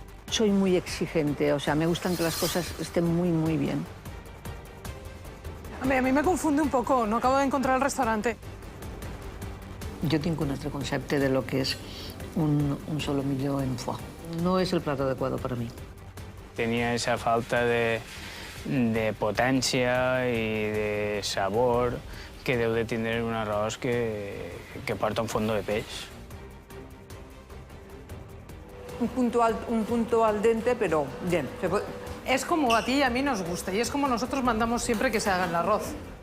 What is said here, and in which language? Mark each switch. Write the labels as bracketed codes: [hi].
[es] soy muy exigente, o sea, me gustan que las cosas estén muy bien. Hombre, a mí me confunde un poco, no acabo de encontrar el restaurante. Yo tengo un otro concepto de lo que es un solomillo en foie. No es el plato adecuado para mí. Tenía esa falta de [ca] potència i de sabor que deu de tindre un arròs que porta un fondo de peix. [es] Un punto al dente, pero bien. Es como a ti y a mí nos gusta, y es como nosotros mandamos siempre que se haga el arroz.